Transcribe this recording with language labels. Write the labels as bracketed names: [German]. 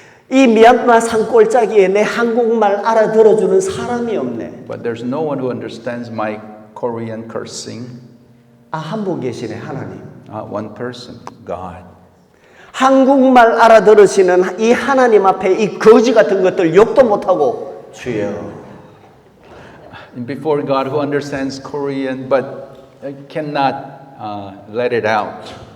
[Korean] 이 미얀마 산골짜기에 내 한국말 알아들어주는 사람이 없네. [English] But there's no one who understands my Korean cursing. [Korean] 아, 한 분 계시네, 하나님. [English] One person, God. [Korean] 한국말 알아들으시는 이 하나님 앞에 이 거지 같은 것들 욕도 못하고 주여. [English] And before God who understands Korean but cannot let it out.